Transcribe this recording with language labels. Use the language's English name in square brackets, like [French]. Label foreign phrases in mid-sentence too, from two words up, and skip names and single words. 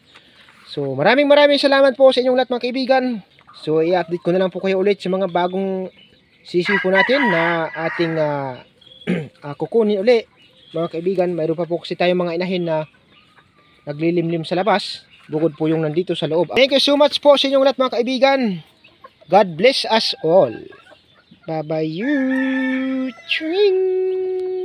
[Filipino] So maraming salamat po sa inyong lahat mga kaibigan. So i-update ko na lang po kayo ulit sa mga bagong sisiw po natin na ating kukunin ulit mga kaibigan. Mayroon pa po kasi tayong mga inahin na naglilimlim sa labas, bukod po yung nandito sa loob. [English] Thank you so much [Filipino] po sa inyong lahat mga kaibigan. [English] God bless us all. Bye bye you. Ching.